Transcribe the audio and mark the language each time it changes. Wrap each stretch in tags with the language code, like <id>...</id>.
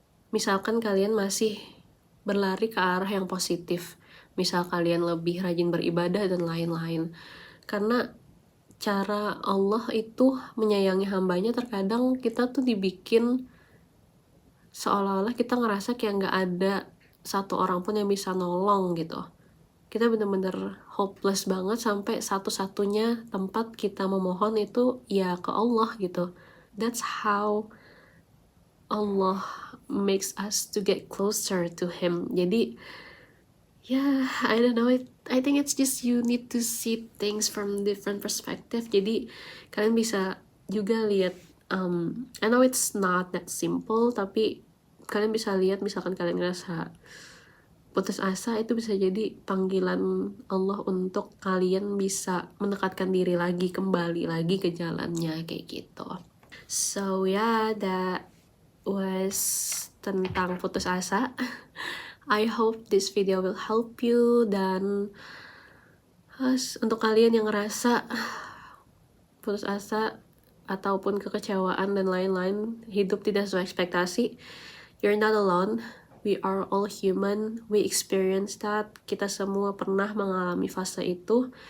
<id>Misalkan kalian masih berlari ke arah yang positif, misal kalian lebih rajin beribadah dan lain-lain, karena cara Allah itu menyayangi hambanya. Terkadang kita tuh dibikin seolah-olah kita ngerasa kayak nggak ada satu orang pun yang bisa nolong gitu. Kita bener-bener hopeless banget, sampai satu-satunya tempat kita memohon itu ya ke Allah gitu.</id> <en>That's how Allah makes us to get closer to Him.</en> <id>Jadi ya,</id> <en>I don't know, I think it's just you need to see things from different perspective.</en> <id>Jadi kalian bisa juga lihat,</id> <en>I know it's not that simple,</en> <id>tapi kalian bisa lihat misalkan kalian ngerasa putus asa, itu bisa jadi panggilan Allah untuk kalian bisa mendekatkan diri lagi, kembali lagi ke jalannya kayak gitu.</id> <en>So yeah, that was</en> <id>tentang putus asa.</id> <en>I hope this video will help you.</en> <id>Dan untuk kalian yang ngerasa putus asa ataupun kekecewaan dan lain-lain, hidup tidak sesuai ekspektasi,</id> <en>you're not alone. We are all human, we experience that.</en> <id>Kita semua pernah mengalami fase itu.</id>